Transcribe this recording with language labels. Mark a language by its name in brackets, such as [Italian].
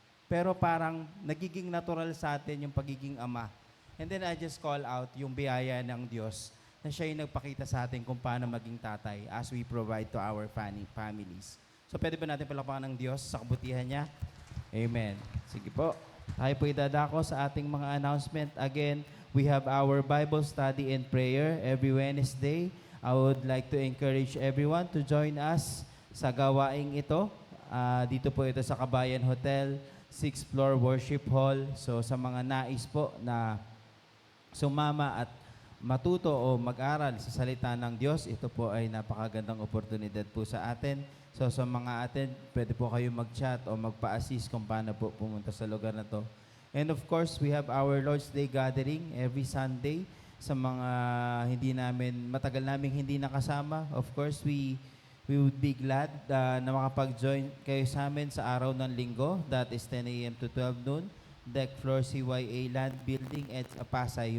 [Filipino] Pero parang nagiging natural sa atin yung pagiging ama. [English] And then I just call out [Filipino] yung biyaya ng Diyos na siya yung nagpakita sa atin kung paano maging tatay [English] as we provide to our families. [Filipino] So pwede ba natin palakpakan ng Diyos sa kabutihan niya? Amen. Sige po. Tayo po idadako sa ating mga announcement. [English] Again, we have our Bible study and prayer every Wednesday. I would like to encourage everyone to join us [Filipino] sa gawaing ito. Dito po ito sa Kabayan Hotel, 6th floor worship hall. So sa mga nais po na sumama at matuto o mag-aral sa salita ng Diyos, ito po ay napakagandang oportunidad po sa atin. So sa mga atin, pwede po kayo mag-chat o magpa-assist kung paano po pumunta sa lugar na to. [English] And of course, we have our Lord's Day gathering every Sunday. [Filipino] Sa mga matagal naming hindi nakasama, [English] of course, we We would be glad [Filipino] na makapag-join kayo sa amin sa araw ng linggo. [English] That is 10 a.m. to 12 noon. Deck floor CYA Land Building at Pasay.